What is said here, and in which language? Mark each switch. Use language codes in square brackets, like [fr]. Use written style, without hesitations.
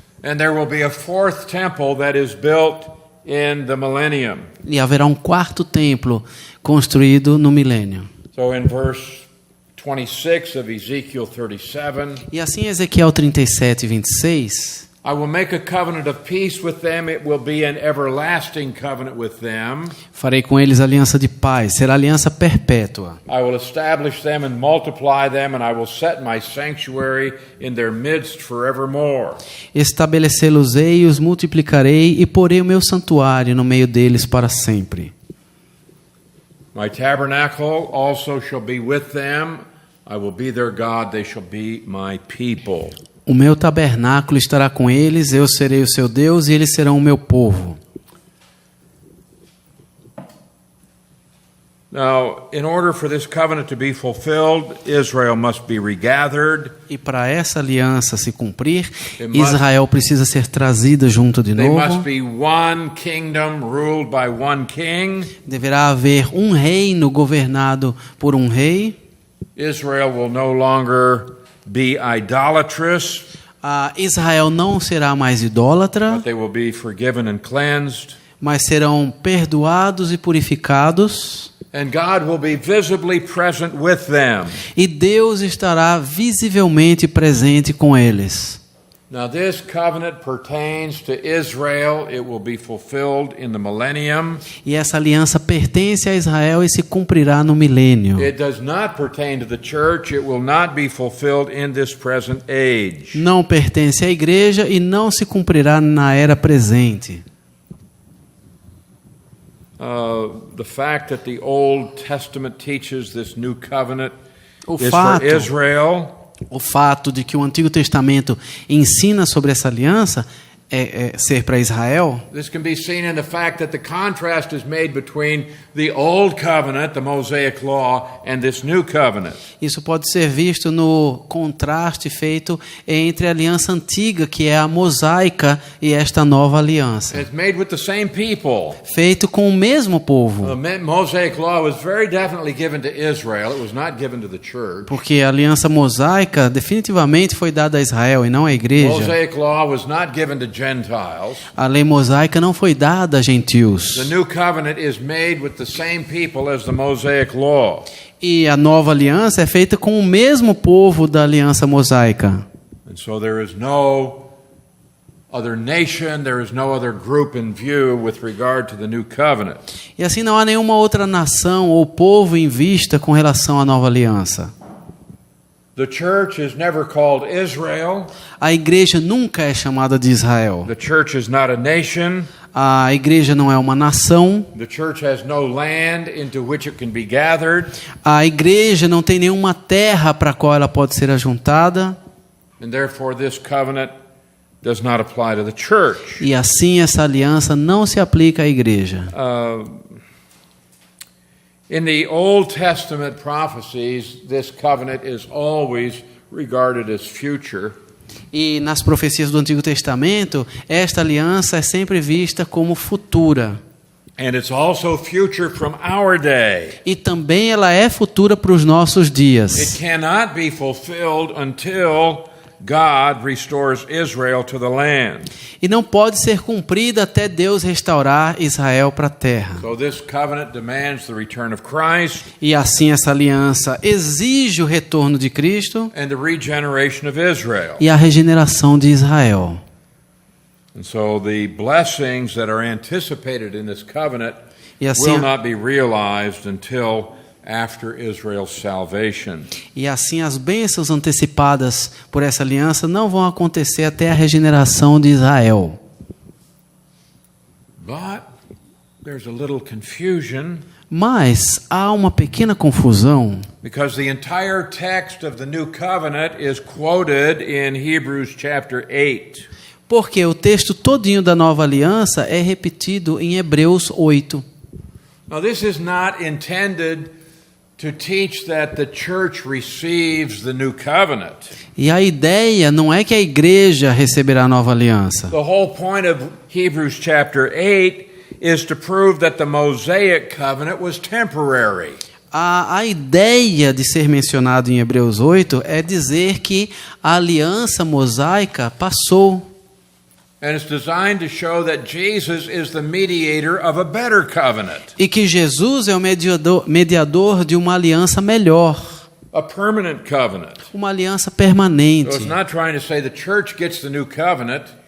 [en] And there will be a fourth temple that is built in the millennium. [pt] E haverá um quarto templo construído no milênio. [en] So in verse 26 of Ezekiel 37, [pt] E assim, Ezequiel 37, 26, [en] I will make a covenant of peace with them. It will be an everlasting covenant with them. [pt] farei com eles aliança de paz, será aliança perpétua. [en] I will establish them and multiply them, and I will set my sanctuary in their midst forevermore. [pt] Estabelecê-los-ei, os multiplicarei e porei o meu santuário no meio deles para sempre. [en] My tabernacle also shall be with them. I will be their God. They shall be my people. [pt] O meu tabernáculo estará com eles, eu serei o seu Deus e eles serão o meu povo. [en] Now, in order for this covenant to be fulfilled, Israel must be regathered. [pt] E para essa aliança se cumprir, Israel precisa ser trazida junto de [en] They must [pt] novo. [en] be one kingdom ruled by one king. [pt] Deverá haver um reino governado por um rei. [en] Israel will no longer be idolatrous, [pt] Israel não será mais idólatra, [en] but they will be forgiven and cleansed. [pt] mas serão perdoados e purificados. [en] And God will be visibly present with them. [pt] E Deus estará visivelmente presente com eles. [en] Now this covenant pertains to Israel. It will be fulfilled in the millennium. [pt] E essa aliança pertence a Israel e se cumprirá no milênio. [en] It does not pertain to the church. It will not be fulfilled in this present age. [pt] Não pertence à igreja e não se cumprirá na era presente. [en] The fact that the Old Testament teaches this new covenant [pt] O [en] is for [pt] fato [en] Israel. [pt] O fato de que o Antigo Testamento ensina sobre essa aliança ser para Israel, [en] This can be seen in the fact that the contrast is made between the old covenant, the Mosaic law, and this new covenant. [pt] isso pode ser visto no contraste feito entre a aliança antiga, que é a mosaica, e esta nova aliança, [en] And it's made with the same people. [pt] feito com o mesmo povo, [en] The Mosaic law was very definitely given to Israel. It was not given to the church. [pt] porque a aliança mosaica definitivamente foi dada a Israel e não à [en] The [pt] igreja. [en] Mosaic law was not given to Gentiles. [pt] A lei mosaica não foi dada a gentios. [en] The new covenant is made with the same people as the Mosaic law. [pt] E a nova aliança é feita com o mesmo povo da aliança mosaica. [en] And so there is no other nation, there is no other group in view with regard to the new covenant. [pt] E assim não há nenhuma outra nação ou povo em vista com relação à nova aliança. [en] The church is never called Israel. [pt] A igreja nunca é chamada de Israel. [en] The church is not a nation. [pt] A igreja não é uma nação. [en] The church has no land into which it can be gathered. [pt] A igreja não tem nenhuma terra para a qual ela pode ser ajuntada. [en] And therefore this covenant does not apply to the church. [pt] E assim essa aliança não se aplica à igreja. [en] In the Old Testament prophecies, this covenant is always regarded as future. [pt] E nas profecias do Antigo Testamento, esta aliança é sempre vista como futura. [en] And it's also future from our day. [pt] E também ela é futura para os nossos [en] It [pt] dias. [en] cannot be fulfilled until God restores Israel to the land. [pt] E não pode ser cumprida até Deus restaurar Israel para a terra. [en] So this covenant demands the return of Christ [pt] E assim essa aliança exige o retorno de Cristo [en] and the regeneration of Israel. [pt] e a regeneração de Israel. [en] And so the blessings that are anticipated in this covenant [pt] E assim, [en] will not be realized until after Israel's salvation. [pt] as bênçãos antecipadas por essa aliança não vão acontecer até a regeneração de Israel. [en] But there's a little confusion [pt] Mas há uma pequena confusão, [en] because the entire text of the new covenant is quoted in Hebrews chapter 8. [pt] porque o texto todinho da nova aliança é repetido em Hebreus 8. [en] Now this is not intended to teach that the church receives the new covenant. [pt] E a ideia não é que a igreja receberá a nova aliança. [en] The whole point of Hebrews chapter 8 is to prove that the Mosaic covenant was temporary. [pt] A ideia de ser mencionado em Hebreus 8 é dizer que a aliança mosaica passou. [en] And it's designed to show that Jesus is the mediator of a better covenant, [pt] E que Jesus é o mediador de uma aliança melhor, [en] a permanent covenant. [pt] uma aliança [en] So it's [pt] permanente. [en] not trying to say the church gets the new covenant.